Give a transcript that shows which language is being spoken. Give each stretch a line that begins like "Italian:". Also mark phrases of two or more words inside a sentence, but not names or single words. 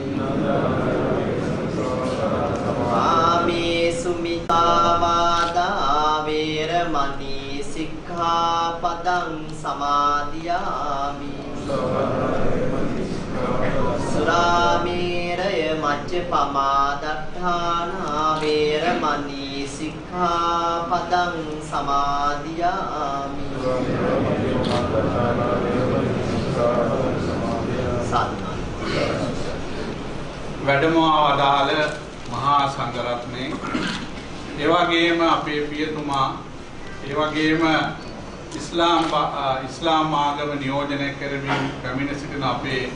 Pali: Kāmesu mittāvādā veramani sikkhapadang samadhiyami. Surāmeraya maccapamādāṭṭhāna veramani sikkhapadang samadhiyami.
Sinhala: වැඩමවා වදාළ මහා සංඝරත්නයේ ඒ වගේම අපේ පියතුමා ඒ වගේම ඉස්ලාම් ආගම නියෝජනය කරමින් පැමිණ සිටින අපේ